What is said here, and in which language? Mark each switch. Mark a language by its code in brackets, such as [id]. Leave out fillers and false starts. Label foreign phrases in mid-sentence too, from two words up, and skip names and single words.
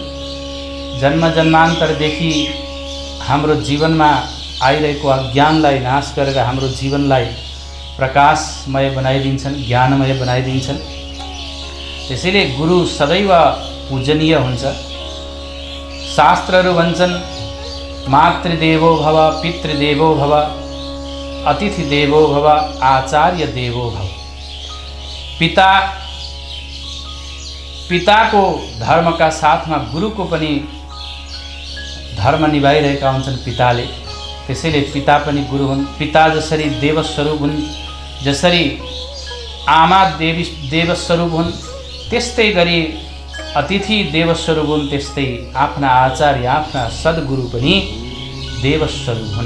[ne] जन्म जन्मान्तरदेखि हाम्रो जीवनमा आइरहेको अज्ञानलाई नाश गरेर हाम्रो जीवनलाई प्रकाशमय बनाइदिन्छन्, ज्ञानमय बनाइदिन्छन्। त्यसैले गुरु सदैव पूजनीय हुन्छ। शास्त्रहरू भन्छन् [sa] मातृदेवो भव, पितृदेवो भव, अतिथि देवो भव, आचार्य देवो भव। [ne] पिताको धर्मका साथमा गुरुको पनि धर्म निभाइरहेका हुन्छन् पिताले। त्यसैले पिता पनि गुरु हुन्। पिता जसरी देवस्वरूप हुन्, जसरी आमा देवस्वरूप हुन्, त्यस्तै गरी अतिथि देवस्वरूप हुन्, त्यस्तै आफ्ना आचार्य आफ्ना सद्गुरु पनि देवस्वरूप हुन्।